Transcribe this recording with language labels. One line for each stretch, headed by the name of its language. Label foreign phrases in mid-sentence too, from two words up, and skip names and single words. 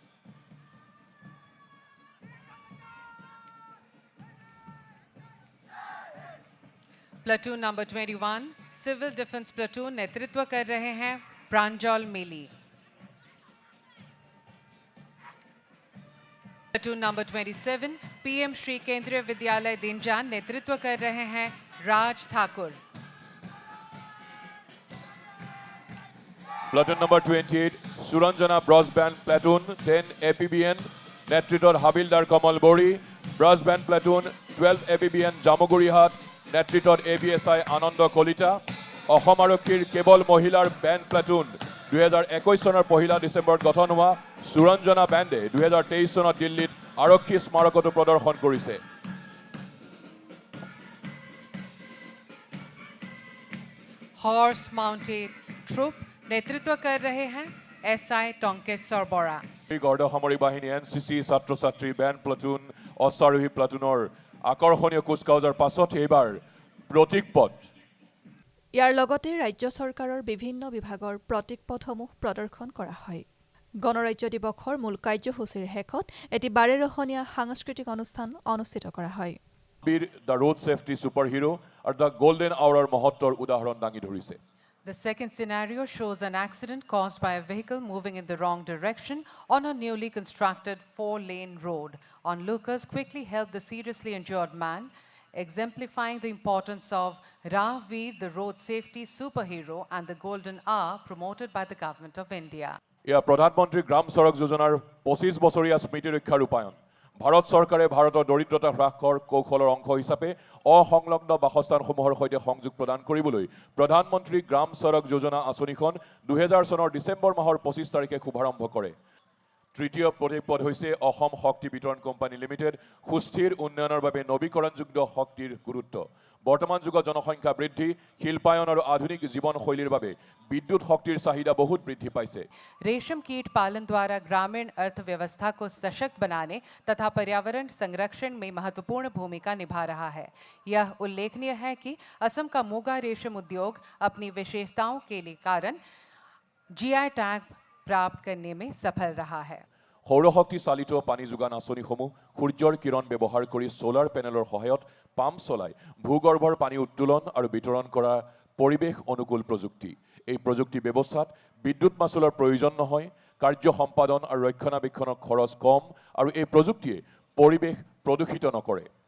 English: Platoon number 21 Civil Defense Platoon
Hindi: नेतृत्व कर रहे हैं
English: प्रांजल मेली. Platoon number 27 PM Shri Kendriya Vidyalay Dinjan
Hindi: नेतृत्व कर रहे हैं
English: राज ठाकुर. Platoon number 28, Suranjana Broadband Platoon, 10 APBN, নেতৃত্বত Habildar Kamal Bori, Broadband Platoon, 12 APBN Jamogurihat,
Assamese: নেতৃত্বত ABSI Ananda Kolita, অসম আৰক্ষীৰ কেৱল মহিলাৰ বেণ্ড প্লাটুন 2021 চনৰ 1 ডিচেম্বৰত গঠন হোৱা সুৰঞ্জনা বেণ্ডে 2023 চনত দিল্লীত আৰক্ষী স্মাৰকতো প্ৰদৰ্শন কৰিছে।
English: Horse Mounted Troop
Hindi: नेतृत्व कर रहे हैं SI टंकेश्वर बरा।
Assamese: গৰ্দ সামৰিক বাহিনী NCC ছাত্ৰ ছাত্ৰী বেণ্ড প্লাটুন অশ্বাৰোহী প্লাটুনৰ আকৰ্ষণীয় কুচকাউজৰ পাছত এইবাৰ প্ৰতীক পথ ইয়াৰ লগতে ৰাজ্য চৰকাৰৰ বিভিন্ন বিভাগৰ প্ৰতীক পথসমূহ প্ৰদৰ্শন কৰা হয়। গণৰাজ্য দিৱসৰ মূল কাৰ্যসূচীৰ শেষত এটি বাৰেৰহণীয়া সাংস্কৃতিক অনুষ্ঠান অনুষ্ঠিত কৰা হয়। বীৰ
English: the road safety super hero
Assamese: আৰু
English: the golden hour
Assamese: মহত্বৰ উদাহৰণ দাঙি ধৰিছে।
English: The second scenario shows an accident caused by a vehicle moving in the wrong direction on a newly constructed 4-lane road. Onlookers quickly helped the seriously injured man, exemplifying the importance of Rahveer, the road safety superhero, and the Golden Hour promoted by the Government of India.
Assamese: এয়া প্ৰধানমন্ত্ৰী গ্ৰাম সড়ক যোজনাৰ 25 বছৰীয়া স্মৃতি ৰক্ষা ৰূপায়ণ। ভাৰত চৰকাৰে ভাৰতৰ দৰিদ্ৰতা হ্ৰাসৰ কৌশলৰ অংশ হিচাপে অসংলগ্ন বাসস্থানসমূহৰ সৈতে সংযোগ প্ৰদান কৰিবলৈ প্ৰধানমন্ত্ৰী গ্ৰাম সড়ক যোজনা আঁচনিখন 2000 চনৰ ডিচেম্বৰ মাহৰ 25 তাৰিখে শুভাৰম্ভ কৰে। তৃতীয় প্ৰতীকপদ হৈছে অসম শক্তি বিতৰণ কোম্পানী লিমিটেড, সুস্থিৰ উন্নয়নৰ বাবে নৱীকৰণযোগ্য শক্তিৰ গুৰুত্ব। বৰ্তমান যুগত জনসংখ্যা বৃদ্ধি, শিল্পায়ন আৰু আধুনিক জীৱনশৈলীৰ বাবে বিদ্যুৎ শক্তিৰ চাহিদা বহুত বৃদ্ধি পাইছে।
Hindi: रेशम कीट पालन द्वारा ग्रामीण अर्थव्यवस्था को सशक्त बनाने तथा पर्यावरण संरक्षण में महत्वपूर्ण भूमिका निभा रहा है। यह उल्लेखनीय है कि असम का मुगा रेशम उद्योग अपनी विशेषताओं के कारण
English: GI tag
Hindi: प्राप्त करने में सफल रहा है।
Assamese: সৌৰশক্তি চালিত পানী যোগান আঁচনিসমূহ সূৰ্যৰ কিৰণ ব্যৱহাৰ কৰি
English: solar panel
Assamese: সহায়ত পাম্প চলাই ভূগৰ্ভৰ পানী উত্তোলন আৰু বিতৰণ কৰা পৰিৱেশ অনুকূল প্ৰযুক্তি। এই প্ৰযুক্তি ব্যৱস্থাত বিদ্যুৎ মাচুলৰ প্ৰয়োজন নহয়, কাৰ্য সম্পাদন আৰু ৰক্ষণাবেক্ষণৰ খৰচ কম আৰু এই প্ৰযুক্তিয়ে পৰিৱেশ প্ৰদূষিত নকৰে।